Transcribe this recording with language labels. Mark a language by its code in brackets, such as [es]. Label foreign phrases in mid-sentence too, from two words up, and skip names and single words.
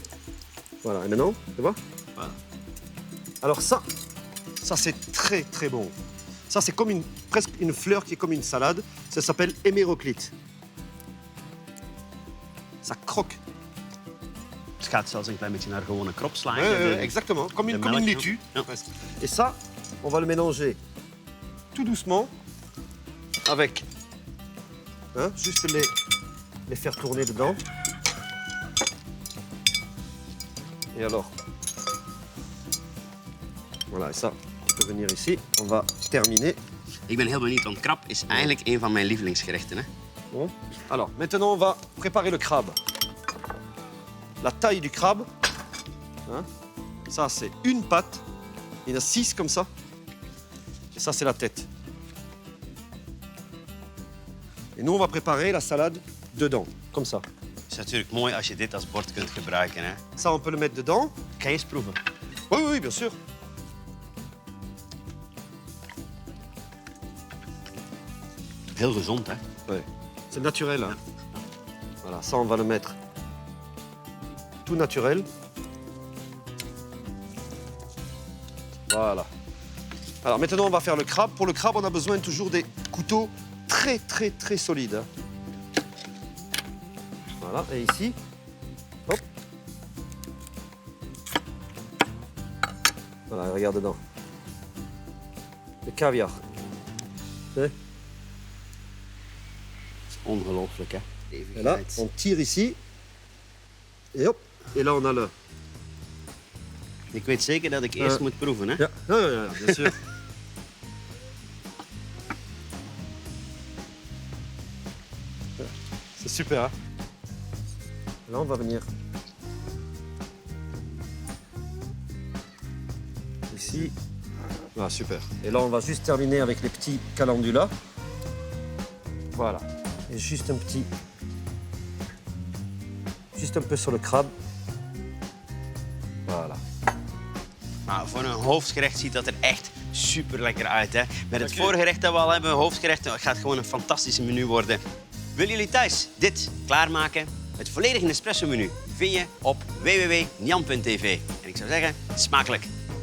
[fr] Voilà. Et maintenant, tu vois? Voilà. Alors ça c'est très très bon. Ça c'est comme presque une fleur qui est comme une salade. Ça s'appelle héméroclite. Ça croque. [nl] Het gaat zelfs een klein beetje naar gewone krop slaan. [fr] Exactement. Comme une [nl] melk, [fr] laitue. [nl] ja. [fr] presque. Et ça, on va le mélanger tout doucement avec, hein, juste les faire tourner dedans. Et alors, voilà, et ça, tu peux venir ici. On va terminer. [nl] Ik ben heel benieuwd, want krab is eigenlijk een van mijn lievelingsgerechten. Hè? [fr] Bon. Alors, maintenant, on va préparer le crabe. La taille du crabe, hein, ça, c'est une patte. Il y en a 6 comme ça. Et ça, c'est la tête. Et nous, on va préparer la salade dedans, comme ça. [nl] Het is natuurlijk mooi als je dit als bord kunt gebruiken. Hè? [fr] Ça, on peut le mettre dedans. [nl] Ga je eens proeven? [fr] Oui, oui, bien sûr. [nl] Heel gezond, hè? [fr] Ouais. C'est naturel. Hein. Voilà, ça, on va le mettre tout naturel. Voilà. Alors maintenant, on va faire le crabe. Pour le crabe, on a besoin toujours des couteaux très, très, très solides. Hein. Voilà, et ici, hop. Voilà, regarde dedans. Le caviar. C'est [nl] Ongelooflijk, hè? [fr] Et là, on tire ici. Et hop. Et là, on a le... [nl] Ik weet zeker dat ik eerst moet proeven, hè? Ja, [fr] bien sûr. C'est super, hein? Là, on va venir ici. Ah, super. Et là, on va juste terminer avec les petits calendulas. Voilà. Et juste un petit... Juste un peu sur le crabe. Voilà. [nl] Maar voor een hoofdgerecht ziet dat er echt super lekker uit, hè? Met het voorgerecht dat we al hebben, hoofdgerecht, het gaat gewoon een fantastisch menu worden. Willen jullie thuis dit klaarmaken? Het volledige Nespresso-menu vind je op www.nian.tv. En ik zou zeggen, smakelijk!